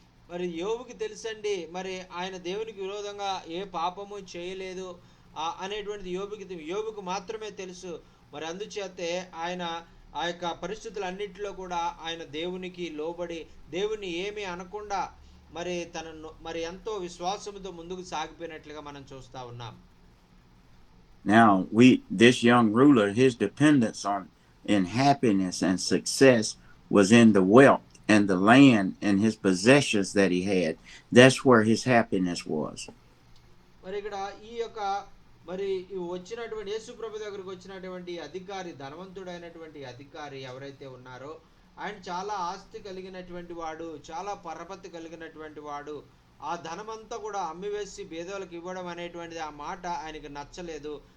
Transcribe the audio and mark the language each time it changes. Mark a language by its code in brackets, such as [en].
[te] మరి యోబుకి తెలుసండి, మరి ఆయన దేవునికి విరోధంగా ఏ పాపము చేయలేదు అనేటువంటిది యోబుకు మాత్రమే తెలుసు. మరి అందుచేతే ఆయన ఆ యొక్క పరిస్థితులన్నిటిలో కూడా ఆయన దేవునికి లోబడి దేవుని ఏమీ అనకుండా మరి తనను మరి ఎంతో విశ్వాసంతో ముందుకు సాగిపోయినట్లుగా మనం చూస్తా ఉన్నాం. [en] Now, this young ruler, his dependence in happiness and success was in the wealth and the land and his possessions that he had. That's where his happiness was. [te] మరి ఇక్కడ ఈ యొక్క మరి వచ్చినటువంటి యేసు ప్రభు దగ్గరికి వచ్చినటువంటి అధికారి, ధనవంతుడైనటువంటి అధికారి ఎవరైతే ఉన్నారో ఆయన చాలా ఆస్తి కలిగినటువంటి వాడు, చాలా పరపతి కలిగినటువంటి వాడు. ఆ ధనమంతా కూడా అమ్మివేసి పేదలకు ఇవ్వడం అనేటువంటిది ఆ మాట ఆయనకు నచ్చలేదు.